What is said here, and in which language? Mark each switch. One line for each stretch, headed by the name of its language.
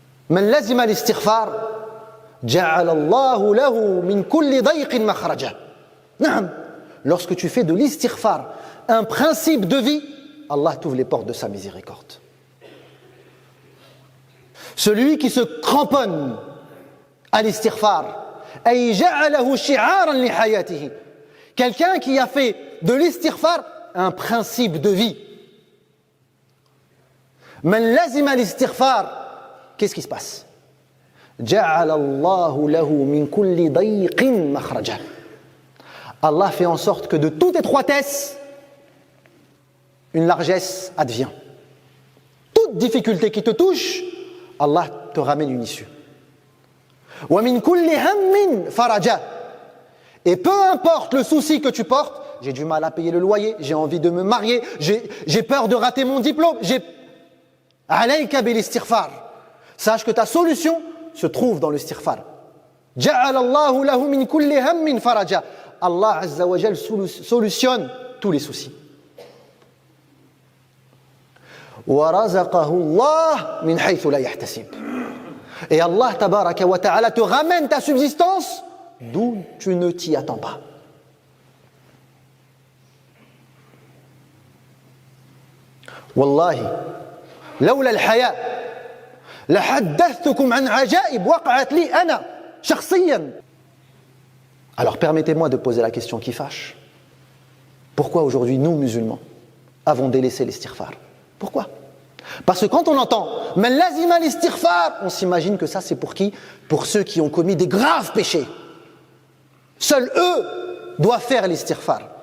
Arabic: من لزم الاستغفار جعل الله له من كل ضيق مخرجا. نعم.
French: Lorsque tu fais de l'istighfar un principe de vie, Allah t'ouvre les portes de sa miséricorde. Celui qui se cramponne à l'istighfar,
Arabic: أي جعله شعارا لحياته.
French: Quelqu'un qui a fait de l'istighfar un principe de vie.
Arabic: من لزم الاستغفار.
French: Qu'est-ce qui se passe?
Arabic: جعل الله له من كل ضيق مخرجا.
French: Allah fait en sorte que de toute étroitesse, une largesse advient. Toute difficulté qui te touche, Allah te ramène une issue.
Arabic: ومن كل هم فرجا.
French: Et peu importe le souci que tu portes, j'ai du mal à payer le loyer, j'ai envie de me marier, j'ai peur de rater mon diplôme,
Arabic: عليك بالاستغفار.
French: Sache que ta solution se trouve dans le istighfar.
Arabic: جعل الله له من كل هم فرجا.
French: Allah Azza wa Jal solutionne tous les soucis.
Arabic: ورزقه الله من حيث لا يحتسب.
French: Et Allah tabaraka wa ta'ala te ramène ta subsistance d'où tu ne t'y attends pas.
Arabic: Wallahi, لولا الحياء لحدثتكم عن عجائب وقعت لي أنا شخصيا.
French: Alors permettez-moi de poser la question qui fâche. Pourquoi aujourd'hui nous musulmans avons délaissé l'istighfar? Pourquoi? Parce que quand on entend
Arabic: man lazima
French: l'istighfar, on s'imagine que ça c'est pour qui? Pour ceux qui ont commis des graves péchés. Seuls eux doivent faire l'istighfar.